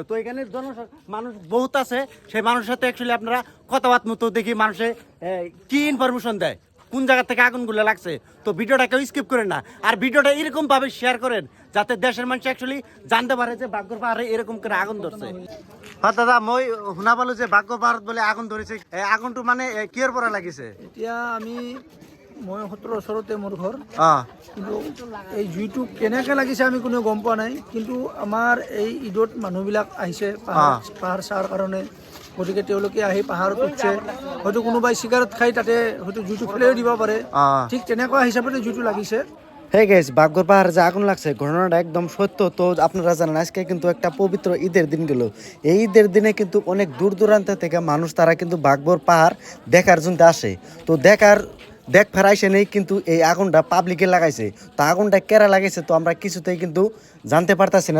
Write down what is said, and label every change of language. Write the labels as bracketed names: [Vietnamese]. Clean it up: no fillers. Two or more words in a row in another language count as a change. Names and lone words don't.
[Bangla] তো এখানে মানুষ বহুত আছে, সেই মানুষের সাথে অ্যাকচুয়ালি আপনারা কথাবার্তা মতো দেখি মানুষে কি ইনফরমেশন দেয়, কোন জায়গা থেকে আগুনগুলো লাগছে। তো ভিডিওটা কেউ স্কিপ করেন না, আর ভিডিওটা এরকম ভাবে শেয়ার করেন যাতে দেশের মানুষ অ্যাকচুয়ালি জানতে পারে যে বাগর পাহাড়ে এরকম করে আগুন ধরছে। [Assamese] হ্যাঁ দাদা, মই শুনা পালো যে বাগর পাহাড়ত বলে [Bangla] আগুন ধরেছে। [Assamese] আগুনটো মানে কিহৰ পৰা লাগিছে? এতিয়া মই 17 ওচৰতে মোৰ ঘৰ, অ' কিন্তু এই জুইটো কেনেকৈ লাগিছে আমি কোনেও গম পোৱা নাই। কিন্তু আমাৰ এই ঈদত মানুহবিলাক আহিছে পাহাৰ চাৰ কাৰণে, গতিকে তেওঁলোকে আহি পাহাৰত উঠছে। হয়তো কোনোবাই চিগাৰেট খাই তাতে হয়তো জুইটো ফেলেও দিব পাৰে, ঠিক তেনেকুৱা হিচাপতে জুইটো লাগিছে। [English] hey guys, [Bangla] বাগর পাহাড়ে যে আগুন লাগছে ঘটনাটা একদম সত্য। তো আপনারা জানেন আজকে কিন্তু একটা পবিত্র ঈদের দিন গেল। এই ঈদের দিনে কিন্তু অনেক দূর দূরান্ত থেকে মানুষ তারা কিন্তু বাগর পাহাড় দেখার জন্য আসে। তো দেখ ফেরাইছে নেই কিন্তু এই আগুনটা পাবলিকে লাগাইছে। তো আগুনটা কেরা লাগাইছে তো আমরা কিছুতেই কিন্তু জানতে পারতাছি না।